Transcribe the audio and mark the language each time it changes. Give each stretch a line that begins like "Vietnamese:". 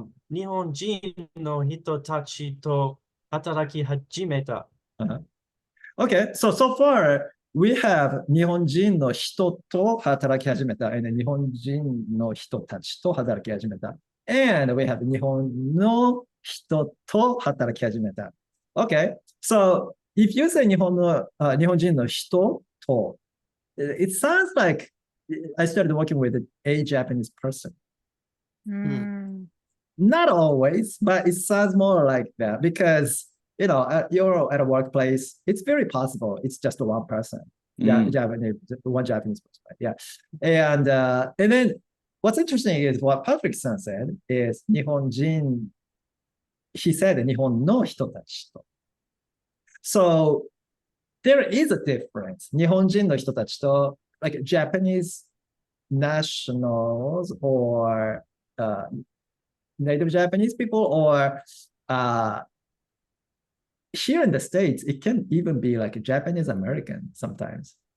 Japanese: 日本人の人たちと働き始めた。
English: Okay, so far we have
Japanese: 日本人の人と働き始めた
English: and
Japanese: 日本人の人たちと働き始めた
English: and we have
Japanese: 日本の人と働き始めた
English: Okay, so if you say
Japanese: 日本人の人と
English: it sounds like I started working with a Japanese person.
Japanese: うん。
English: Not always, but it sounds more like that because you're at a workplace. It's very possible. It's just one person, Mm. one Japanese person, right? Yeah, and then what's interesting is what Patrick-san said is 日本人. He said
Japanese: 日本の人たちと.
English: So there is a difference.
Japanese: 日本人の人たちと
English: like Japanese nationals or native Japanese people, or here in the States, it can even be like a Japanese American sometimes.